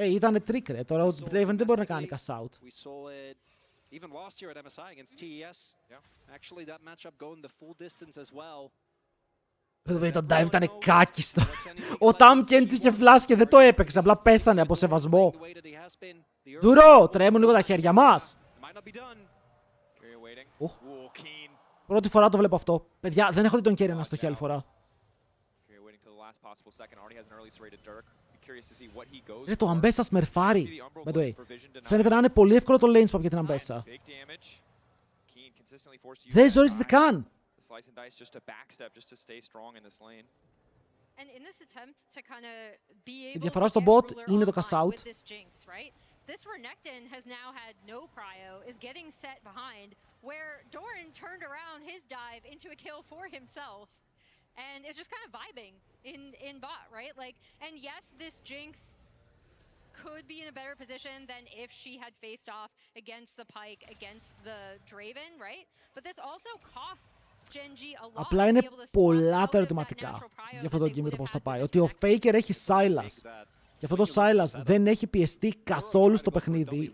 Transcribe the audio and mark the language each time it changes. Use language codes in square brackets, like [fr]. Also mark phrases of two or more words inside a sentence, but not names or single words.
[el] Ήτανε trick, ρε. Τώρα ο Draven δεν μπορεί να κάνει [en] cash out. We saw it even last year at MSI against TES. Actually, that matchup going the full distance as well. [el] Το dive ήταν κάκιστο. Ο Tamkins είχε flash και δεν το έπαιξε. Απλά πέθανε από σεβασμό. Ντουρό, τρέμουν λίγο τα χέρια μας. Πρώτη φορά το βλέπω αυτό. Παιδιά, δεν έχω δει τον Kerry να στοχεί άλλη φορά. Ρε, το αμπέσα σμερφάρει. Φαίνεται να είναι πολύ εύκολο το [en] lane swap [el] για την αμπέσα. Δεν ζορίζεται καν. [en] Slice and dice just to backstep, just to stay strong in this lane. And in this attempt to kind of be [el] Η [en] able [el] διαφορά [en] to [el] στο [en] get [el] bot [en] Ruler [el] είναι το [en] online cash out. with this Jinx, right? This Renekton has now had no prio, is getting set behind, where Doran turned around his dive into a kill for himself, and is just kind of vibing in bot, right? Like, and yes, this Jinx could be in a better position than if she had faced off against the Pike, against the Draven, right? But this also costs [el] Απλά είναι πολλά τα ερωτηματικά για αυτό το game το πώς θα πάει. Ότι ο Faker έχει Silas. Και αυτό το Silas δεν έχει πιεστεί καθόλου στο παιχνίδι.